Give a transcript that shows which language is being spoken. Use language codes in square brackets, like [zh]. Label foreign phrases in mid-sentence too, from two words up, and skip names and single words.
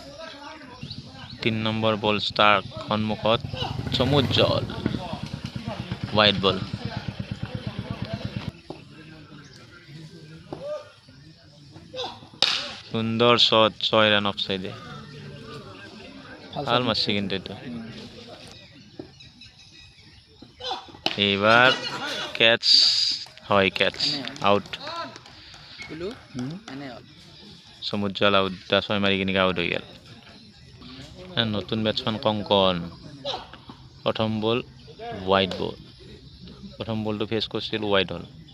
[as] 3 নম্বৰ বল ষ্টাৰ্ক সন্মুখত সমুজ্জ্বল [en] white ball [as] সুন্দৰ শট 6 ৰান অফসাইডে ভাল মারছে কিন্তু এটা [bn] এবার ক্যাচ হয় [en] catch out [bn] সমুজ্জ্বল আউট 10 মারি কিনে আউট হয়ে গেল নতুন ব্যাটসম্যান কঙ্কন প্রথম বল [en] wide ball [bn] প্রথম বলটো ফেস করছিল ওয়াইড হল